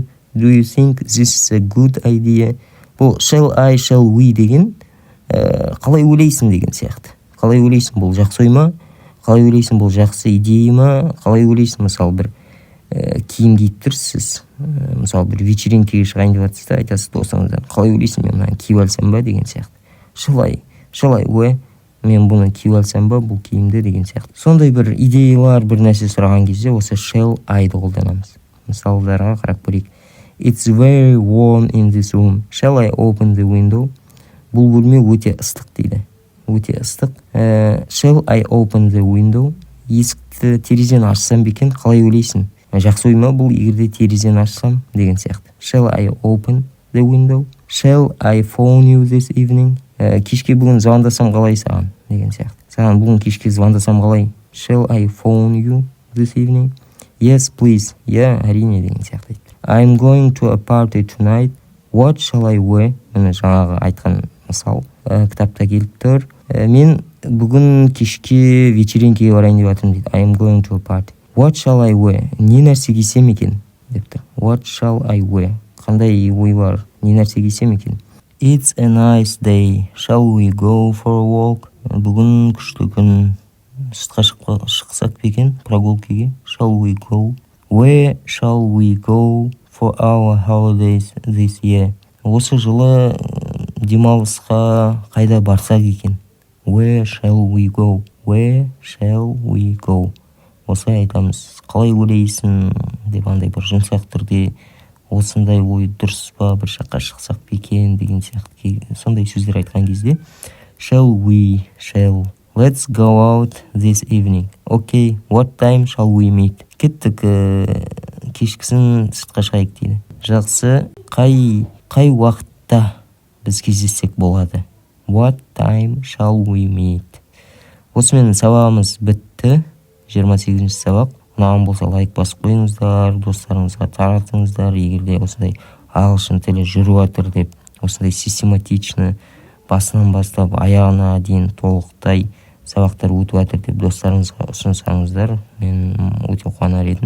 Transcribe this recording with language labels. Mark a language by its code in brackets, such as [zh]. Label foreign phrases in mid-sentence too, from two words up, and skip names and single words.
[en] Do you think this is a good idea? [kk] Бұл [en] shall I, shall we [kk] деген қалай ойлайсың деген сияқты. Қалай ойлайсың, бұл жақсы ой ма? Қалай ойлайсың, бұл жақсы идея ма? Қалай ойлайсың, мысалы бір киім киіп тұрсыз, мысалы бір вечеринкеге шығайын деп жатсыз да, айтасыз досыңыздан, қалай ойлайсың, мен мынаны киіп алсам ба деген сияқты. [en] Shall I wear? [kk] Мен бұны киіп алсам ба, бұл киімді деген сияқты. Сондай бір идеялар, бір нәрсе сұраған кезде осы [en] shall I- [kk] ды қолданамыз. Мысалдарға қарап көрейік. [en] It's very warm in this room. Shall I open the window? [kk] Бұл бөлме өте ыстық дейді. Өте ыстық. [en] Shall I open the window? [kk] Есікті, терезені ашсам бекен, қалай ойлайсың? Жақсы ой ма бұл, егерде терезені ашсам деген сияқты. [en] Shall I open the window? Shall I phone you this evening? [kk] Кешке бүгін звондасам қалай саған деген сияқты. Саған бүгін кешке звондасам қалай? [en] Shall I phone you this evening? Yes, please. [kk] Әрине деген сияқты. [en] I'm going to a party tonight. What shall I wear? [kk] Міне жаңағы айтқан мысал кітапта келіп тұр. Мен бүгін кешке вечеринкеге барайын деп жатырмын дейді. [en] I'm going to a party. What shall I wear? [kk] Не нәрсе кисем екен деп тұр. [en] What shall I wear? [kk] Қандай ой бар? Не нәрсе кисем екен? [en] It's a nice day. Shall we go for a walk? [kk] Бүгін күшті күн. Сыртқа шықсақ бекен прогулкеге. [en] Shall we go? Where shall we go for our holidays this year? [kk] Осы жылы демалысқа қайда барсақ екен? [en] Where shall we go? Where shall we go? [kk] Осылай айтамыз. Қалай ойлайсың деп андай бір жұмсақ түрде осындай ой дұрыс па, бір жаққа шықсақ бекен деген сияқты сондай сөздер айтқан кезде [en] shall we, shall. Let's go out this evening. Okay, what time shall we meet? [kk] Кеттік, кешкісін сыртқа шығайық дейді. Жақсы, қай уақытта біз кездессек болады? [en] What time shall we meet? [kk] Осымен сабағымыз бітті. 28-ші сабақ. Ұнаған болса лайк басып қойыңыздар, достарыңызға таратыңыздар. Егерде осындай ағылшын тілі жүріп жатыр деп, осындай систематичны басынан бастап аяғына дейін толықтай сабақтар өтіп жатыр деп достарыңызға ұсынсаңыздар, мен өте қуанар едім.